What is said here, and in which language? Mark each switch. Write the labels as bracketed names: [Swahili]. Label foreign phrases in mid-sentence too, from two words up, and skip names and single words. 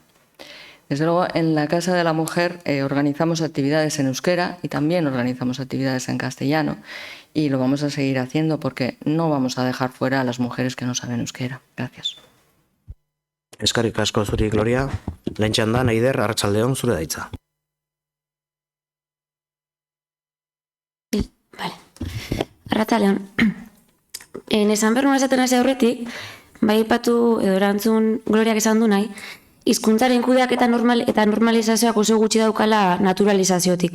[Spanish] Desde luego, en la Casa de la Mujer organizamos actividades en euskera y también organizamos actividades en castellano y lo vamos a seguir haciendo porque no vamos a dejar fuera a las mujeres que no saben euskera. Gracias. [Basque] Eskerrik asko zuri, Gloria. Lehen txandan, Eider, arratsaldeon zure daitza. Arratsaldeon. Esan behar nuen esaten hasi aurretik, bai aipatu edo erantzun Gloriak esan du nahi, hizkuntzaren kudeak eta normalizazioak oso gutxi daukala naturalizaziotik.